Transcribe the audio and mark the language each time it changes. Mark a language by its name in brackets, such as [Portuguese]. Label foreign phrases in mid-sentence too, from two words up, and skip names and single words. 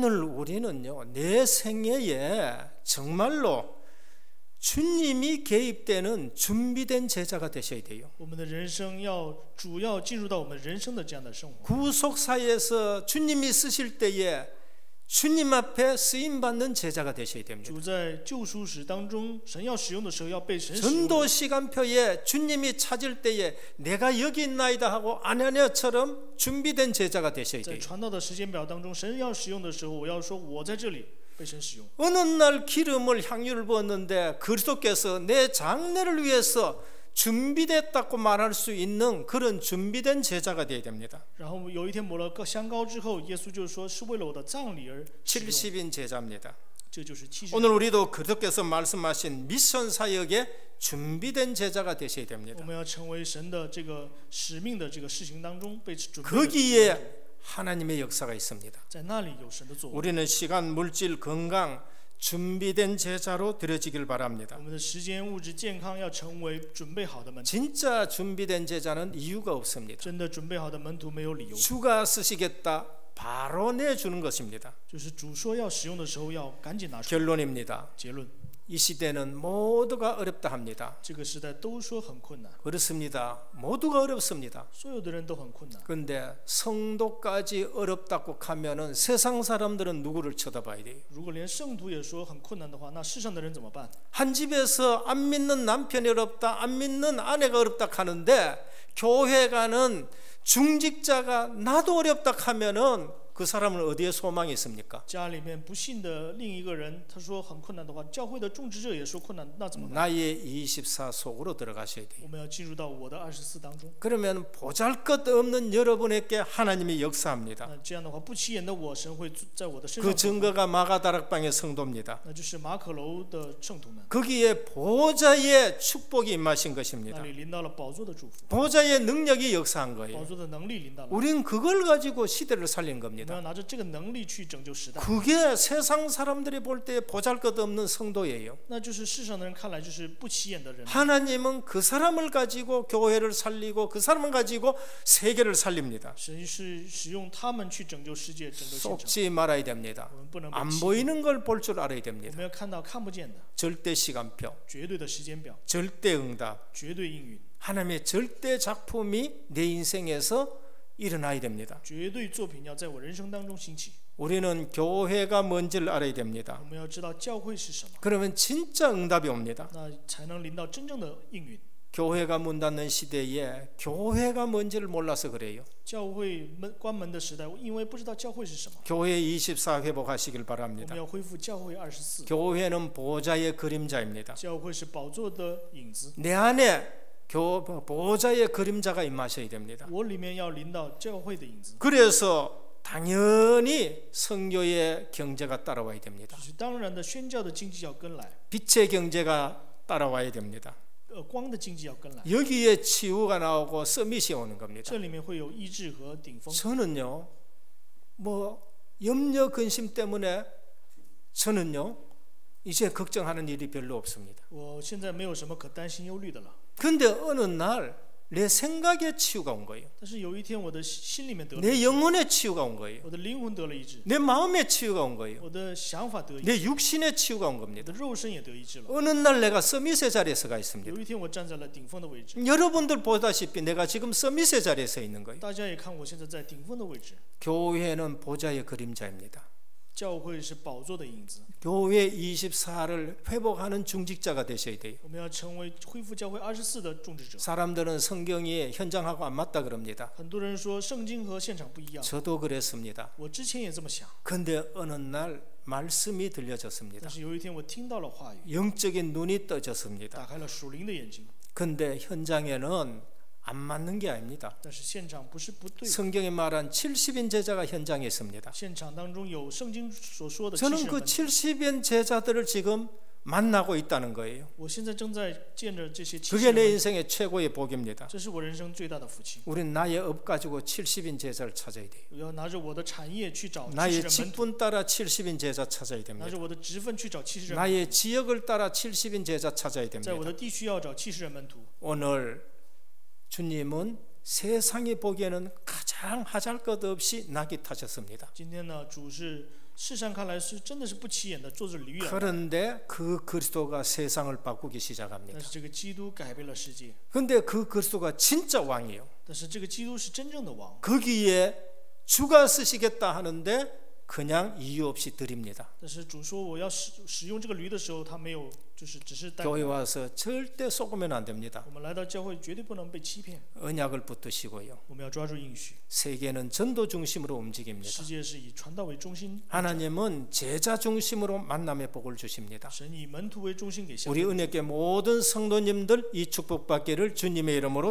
[Korean] 오늘 우리는요, 내 생애에 정말로 주님이 개입되는 준비된 제자가 되셔야 돼요. [Chinese] 我们的人生主要进入到我们人生的这样的生活。 [Korean] 구속사에서 주님이 쓰실 때에 주님 앞에 쓰임 받는 제자가 되셔야 됩니다. [Chinese] 主在救赎史当中，神要使用的时候要被神使用。 [Korean] 전도 시간표에 주님이 찾을 때에 내가 여기 있나이다 하고 아냐냐처럼 준비된 제자가 되셔야 [Chinese] 在 [Korean] 돼요. [Chinese] 传道的时间表当中，神要使用的时候，我要说我在这里被神使用。 [Korean] 어느 날 기름을 향유를 부었는데 그리스도께서 내 장례를 위해서 준비됐다고 말할 수 있는 그런 준비된 제자가 되어야 됩니다. [Chinese] 然后有一天抹了个香膏之后，耶稣就说是为了我的葬礼而使用。 [Korean] 70인 제자입니다. [Chinese] 这就是70。 [Korean] 오늘 우리도 그리스도께서 말씀하신 미션 사역에 준비된 제자가 되셔야 [Chinese] 我 [Korean] 됩니다. [Chinese] 们要成为神的这个使命的这个事情当中被准备的。 [Korean] 거기에 하나님의 역사가 있습니다. [Chinese] 在那里有神的作为。 [Korean] 우리는 시간, 물질, 건강 준비된 제자로 되어지길 바랍니다. [Chinese] 我们的时间、物质、健康要成为准备好的门徒。 [Korean] 진짜 준비된 제자는 이유가 없습니다. [Chinese] 真的准备好的门徒没有理由， [Korean] 주가 쓰시겠다 바로 내주는 것입니다. [Chinese] 就是主说要使用的时候要赶紧拿出。 [Korean] 결론입니다. [Chinese] 结论， [Korean] 이 시대는 모두가 어렵다 합니다. [Chinese] 这个时代都说很困难， [Korean] 그렇습니다. 모두가 어렵습니다. [Chinese] 所有的人都很困难。 [Korean] 그런데 성도까지 어렵다고 하면은 세상 사람들은 누구를 쳐다봐야 돼요? [Chinese] 如果连圣徒也说很困难的话，那世上的人怎么办？ [Korean] 한 집에서 안 믿는 남편이 어렵다, 안 믿는 아내가 어렵다 하는데 교회 가는 중직자가 나도 어렵다 하면은 그 사람은 어디에 소망이 있습니까? [Chinese] 家里面不信的另一个人，他说很困难的话，教会的种植者也说困难，那怎么办？ [Korean] 나의 24 속으로 들어가셔야 돼요. [Chinese] 我们要进入到我的24当中。 [Korean] 그러면 보잘것없는 여러분에게 하나님이 역사합니다. [Chinese] 那这样的话，不起眼的我，神会在我的身 [Korean] 그 [Chinese] 上做。 [Korean] 증거가 마가다락방의 성도입니다. [Chinese] 那就是马可楼的圣徒们， [Korean] 거기에 보좌의 축복이 임하신 것입니다. [Chinese] 那里临到了宝座的祝福， [Korean] 보좌의 능력이 역사한 [Chinese] 宝 [Korean] 거예요. [Chinese] 座的能力临到了。 [Korean] 우린 그걸 가지고 시대를 살린 [Chinese] 我们 [Korean] 겁니다. [Chinese] 要拿着这个能力去拯救时代， [Korean] 그게 세상 사람들이 볼 때 보잘것없는 성도예요. [Chinese] 那就是世上的人看来就是不起眼的人。 [Korean] 하나님은 그 사람을 가지고 교회를 살리고 그 사람을 가지고 세계를 살립니다. [Chinese] 神是使用他们去拯救世界，拯救现场。 [Korean] 속지 말아야 됩니다. [Chinese] 我们不能被 [Korean] 안 [Chinese] 欺骗， [Korean] 보이는 걸 볼 줄 알아야 [Chinese] 我 [Korean] 됩니다. [Chinese] 们要看到看不见的 [Korean] 절대 시간표, [Chinese] 绝对的时间表， [Korean] 절대 응답, [Chinese] 绝对应允， [Korean] 하나님의 절대 작품이 내 인생에서 일어나야 됩니다. [Chinese] 绝对作品要在我人生当中兴起。 [Korean] 우리는 교회가 뭔지를 알아야 됩니다. [Chinese] 我们要知道教会是什么， [Korean] 그러면 진짜 응답이 옵니다. [Chinese] 那才能临到真正的应允。 [Korean] 교회가 문 닫는 시대에 교회가 뭔지를 몰라서 그래요. [Chinese] 教会关门的时代，因为不知道教会是什么， [Korean] 교회 24 회복하시길 [Chinese] 我 [Korean] 바랍니다. [Chinese] 们要恢复教会24。 [Korean] 교회는 보좌의 그림자입니다. [Chinese] 教会是宝座的影子， [Korean] 내 안에 보좌의 그림자가 임하셔야 됩니다. [Chinese] 我里面要临到教会的影子， [Korean] 그래서 당연히 선교의 경제가 따라와야 됩니다. [Chinese] 就是当然的宣教的经济要跟来， [Korean] 빛의 경제가 따라와야 됩니다. [Chinese] 光的经济要跟来， [Korean] 여기에 치유가 나오고 서밋이 오는 겁니다. [Chinese] 这里面会有医治和顶峰。 [Korean] 저는요, 뭐 염려 근심 때문에 저는요 이제 걱정하는 일이 별로 없습니다. [Chinese] 我现在没有什么可担心忧虑的了， [Korean] 근데 어느 날 내 생각에 치유가 온 거예요. [Chinese] 但是有一天我的心里面得了， [Korean] 내 영혼에 치유가 온 거예요. [Chinese] 我的灵魂得了医治， [Korean] 내 마음에 치유가 온 거예요. [Chinese] 我的想法得医治， [Korean] 내 육신에 치유가 온 [Chinese] 我 [Korean] 겁니다. [Chinese] 的肉身也得医治了。 [Korean] 어느 날 내가 서밋의 자리에 서가 있습니다. [Chinese] 有一天我站在了顶峰的位置， [Korean] 여러분들 보다시피 내가 지금 서밋의 자리에 서 있는 거예요. [Chinese] 大家也看我现在在顶峰的位置。 [Korean] 교회는 보좌의 그림자입니다. [Chinese] 教会是宝座的影子， [Korean] 교회 24를 회복하는 중직자가 되셔야 돼요. [Chinese] 我们要成为恢复教会24的种植者。 [Korean] 사람들은 성경이 현장하고 안 맞다 그럽니다. [Chinese] 很多人说圣经和现场不一样， [Korean] 저도 그랬습니다. [Chinese] 我之前也这么想， [Korean] 근데 어느 날 말씀이 들려졌습니다. [Chinese] 但是有一天我听到了话语， [Korean] 영적인 눈이 떠졌습니다. [Chinese] 打开了属灵的眼睛。 [Korean] 근데 현장에는 안 맞는 게 아닙니다. [Chinese] 但是现场不是不对， [Korean] 성경이 말한 70인 제자가 현장에 있습니다. [Chinese] 现场当中有圣经所说的70 [Korean] 저는 [Chinese] 人 [Korean] 그 [Chinese] 门徒。 [Korean] 70인 제자들을 지금 만나고 있다는 거예요. [Chinese] 我现在正在见着这些70 [Korean] 그게 [Chinese] 人 [Korean] 내 [Chinese] 门徒， [Korean] 인생의 최고의 복입니다. [Chinese] 这是我人生最大的福气。 [Korean] 우린 나의 업 가지고 70인 제자를 찾아야 돼요. [Chinese] 我要拿着我的产业去找70 [Korean] 나의 [Chinese] 人门徒， [Korean] 직분 따라 70인 제자 찾아야 [Chinese] 拿 [Korean] 됩니다. [Chinese] 着我的职分去找70人门徒， [Korean] 나의 지역을 따라 70인 제자 찾아야 [Chinese] 在我 [Korean] 됩니다. [Chinese] 的地区要找70人门徒。 [Korean] 오늘 주님은 세상이 보기에는 가장 하잘것없이 낙이 타셨습니다. [Chinese] 今天呢，主是世上看来是真的是不起眼的，坐着驴啊， [Korean] 그런데 그 그리스도가 세상을 바꾸기 [Chinese] 但 [Korean] 시작합니다. [Chinese] 是这个基督改变了世界， [Korean] 근데 그 그리스도가 진짜 왕이에요. [Chinese] 但是这个基督是真正的王， [Korean] 거기에 주가 쓰시겠다 하는데 그냥 이유 없이 드립니다. [Chinese] 但是主说我要使用这个驴的时候，他没有就是只是带我 [Korean] 교회 와서 절대 속으면 안 됩니다. [Chinese] 们来到教会绝对不能被欺骗， [Korean] 언약을 붙드시고요. [Chinese] 我们要抓住应许。 [Korean] 세계는 전도 중심으로 움직입니다. [Chinese] 世界是以传道为中心， [Korean] 하나님은 제자 중심으로 만남의 복을 주십니다. [Chinese] 神以门徒为中心给下 [Korean] 우리 [Chinese] 面， [Korean] 은혜교 모든 성도님들 이 축복받기를 주님의 이름으로